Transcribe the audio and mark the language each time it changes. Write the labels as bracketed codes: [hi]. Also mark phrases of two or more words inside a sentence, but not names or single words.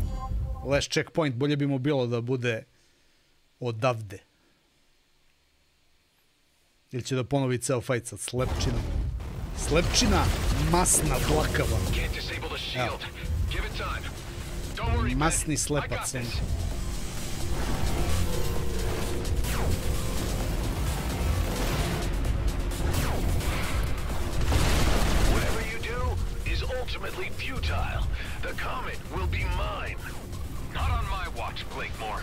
[en] Last checkpoint, [sr] bolje bi mu bilo da bude odavde. Ili će da ponovi ceo fajt sa slepčinom. Slepčina, masna, dlakava. Evo. Masni slepac. [en] Ultimately futile. The comet will be mine. Not on my watch, Blakemore.